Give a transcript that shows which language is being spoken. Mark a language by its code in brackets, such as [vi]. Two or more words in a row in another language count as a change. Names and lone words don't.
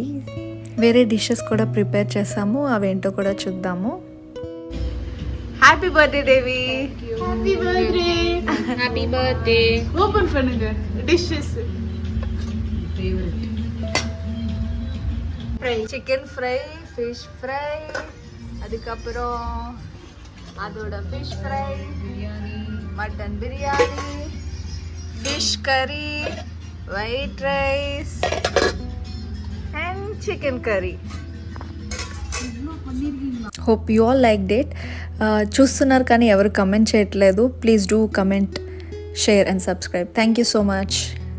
[te] వేరే డిషెస్ కూడా ప్రిపేర్ చేసాము, అవేంటో కూడా చూద్దాము. [en] happy birthday దేవి. happy birthday. happy birthday. [ta] ఓపెన్ பண்ணுங்க డిషెస్. [en] fry, chicken fry, fish fry, [ta] அதுக்கப்புறம் அதோட [en] fish fry, [ta] பிரியாணி, மட்டன் பிரியாணி, ஃபிஷ் கறி, [en] white rice and chicken curry. Hope you all liked it. [te] చూస్తున్నారు కానీ ఎవరు కమెంట్ చేయట్లేదు. [en] please do comment, share and subscribe. thank you so much.